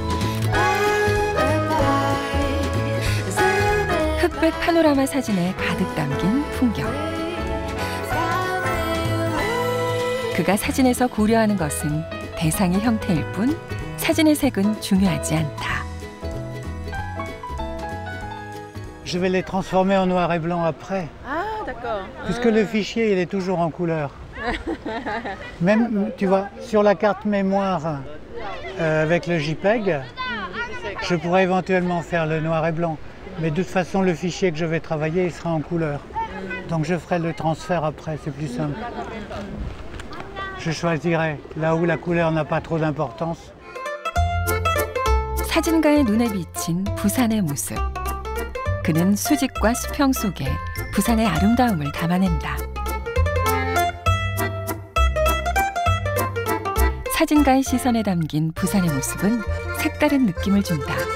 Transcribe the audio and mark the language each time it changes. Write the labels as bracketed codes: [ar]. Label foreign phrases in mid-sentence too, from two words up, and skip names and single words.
[ko] 흑백 파노라마 사진에 가득 담긴 풍경. 그가 사진에서 고려하는 것은 대상의 형태일 뿐 사진의 색은 중요하지 않다. [fr] Je vais les transformer en noir et blanc après. Ah, d'accord. Puisque le fichier, il est toujours en couleur. Même, tu vois, sur la carte mémoire avec le JPEG, je pourrais éventuellement faire le noir et blanc. Mais de toute façon, le fichier que je vais travailler, il sera en couleur. Donc je ferai le transfert après, c'est plus simple. Je choisirai là où la couleur n'a pas trop d'importance. [ko] 사진가의 눈에 비친 부산의 모습. 그는 수직과 수평 속에 부산의 아름다움을 담아낸다. 사진가의 시선에 담긴 부산의 모습은 색다른 느낌을 준다.